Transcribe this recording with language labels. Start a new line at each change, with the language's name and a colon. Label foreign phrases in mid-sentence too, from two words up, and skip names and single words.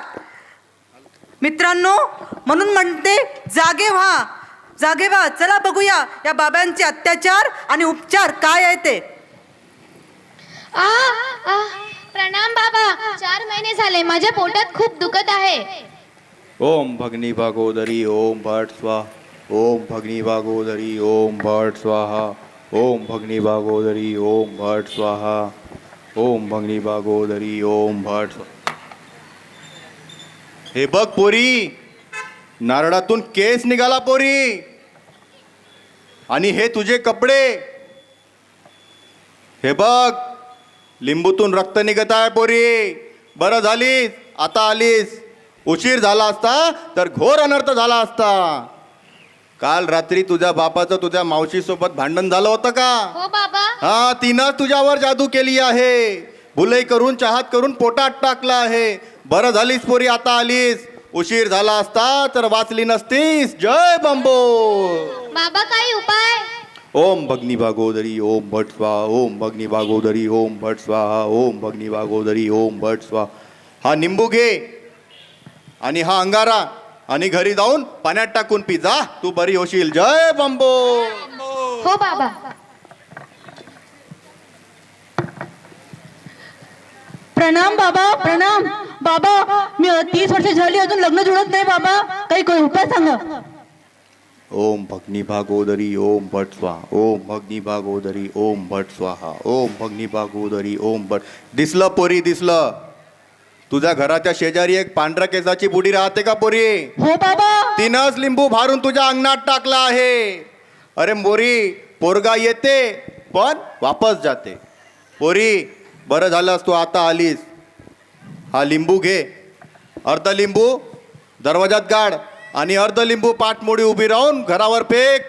Marathi: मित्रांनो, म्हणून म्हणते जागे व्हा. चला बघूया या बाबांचे अत्याचार आणि उपचार काय आहे ते. प्रणाम बाबा. 4 महिने झाले माझ्या पोटात खूप दुखत आहे.
Sanskrit: ओम भगनी भागोदरी ओम भट स्वाहा. ओम भगनी भागोदरी ओम भट स्वाहा. ओम भगनी भागोदरी ओम भट स्वाहा. ओम भगनी भागोदरी ओम भट स्वाहा.
Marathi: हे बघ पोरी, नारळातून केस निघाला पोरी. आणि हे तुझे कपडे, हे बघ लिंबूतून रक्त निघत आहे पोरी. बरं झालीस आता आलीस. उशीर झाला असता तर घोर अनर्थ झाला असता. काल रात्री तुझ्या बापाचं तुझ्या मावशी सोबत भांडण झालं होतं का? हो बाबा. हा, तिनं तुझ्यावर जादू केली आहे. भुलई करून चहात करून पोटात टाकला आहे. बरं झालीस पोरी आता आलीस. उशीर झाला असता तर वाचली नसतीस. जय बंबो. बाबा काही उपाय?
Sanskrit: ओम भगनी भागोदरी ओम भट स्वाहा. ओम भगनी भागोदरी ओम भट स्वाहा. ओम भगनी भागोदरी ओम भट स्वाहा.
Marathi: हा निंबू घे आणि हा अंगारा आणि घरी जाऊन पाण्यात टाकून पी जा. तू बरी होशील. जय बंबो. हो बाबा. प्रणाम बाबा. प्रणाम बाबा. मी 30 वर्ष झाली अजून लग्न जुळत नाही बाबा. काही उपाय सांगा.
Sanskrit: ओम भगनी भागोदरी ओम भट स्वाहा. ओम भगनी भागोदरी ओम भट स्वाहा. ओम भगनी भागोदरी ओम भट.
Marathi: दिसलं पोरी, दिसलं. तुझ्या घराच्या शेजारी एक पांढऱ्या केसाची बुडी राहते का पोरी? हो बाबा. तिनंच लिंबू भारून तुझ्या अंगणात टाकला आहे. अरे मोरी, पोरगा येते पण वापस जाते. पोरी, बरं झालंस तू आता आलीस. हा लिंबू घे, अर्ध लिंबू दरवाजात गाड आणि अर्ध लिंबू पाठमोडी उभी राहून घरावर फेक.